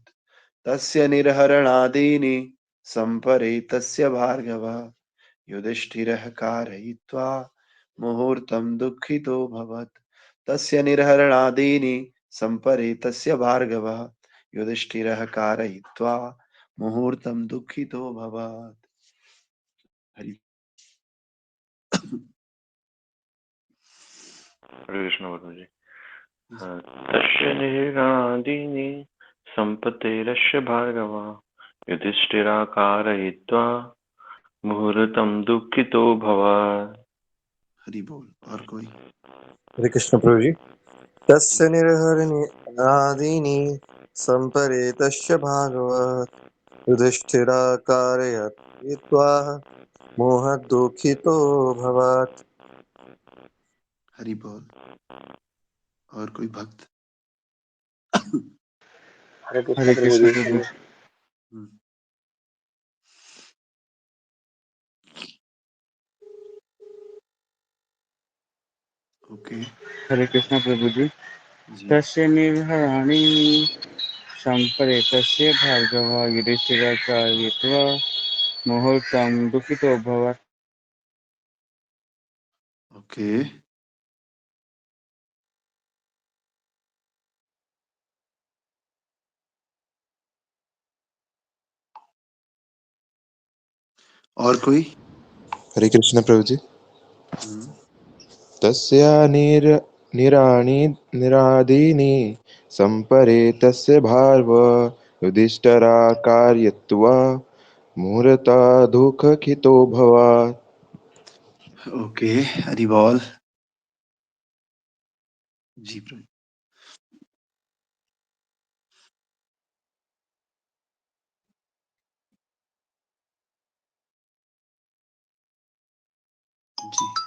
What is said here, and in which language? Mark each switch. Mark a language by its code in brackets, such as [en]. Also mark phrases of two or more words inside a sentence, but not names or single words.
[sa] तस्य निर्हरणादीनि सम्परेतस्य भार्गव युधिष्ठिरः कारयित्वा मुहूर्तं दुःखितो भवत्। तस्य निर्हरणादीनि सम्परेतस्य भार्गव युधिष्ठिरः कारयित्वा मुहूर्तं दुःखितो भवत्। हरि [hi] हरे कृष्ण गुरुजी। [sa] तस्य निर्गादीनि सम्पत्तिरस्य भार्गव युधिष्ठिरः कारयित्वा मुहूर्तं दुःखितो भवत्। [hi] हरि बोल। और कोई? हरे कृष्ण प्रभु जी। [sa] तस्य निर्हरणादीनि सम्परेतस्य भागवत् युधिष्ठिरः कारयित्वा मोहदुःखितो भवत्। [hi] हरि बोल। और कोई भक्त? हरे हरे कृष्ण प्रभु कृष्ण जी। प्रभु। ओके हरे कृष्ण प्रभु जी। जी। [sa] तस्य निर्हराणि सम्परेतस्य भार्गव युधिष्ठिरः कारयित्वा मुहूर्तं दुःखितो भवत्। [hi] ओके और कोई? हरे कृष्ण प्रभु जी। [sa] तस्य निरादीनि सम्परेतस्य भार्गव युधिष्ठिरः कारयित्वा मुहूर्तं दुःखितो भवत्। [hi] ओके हरि बोल। जी प्रभु जी।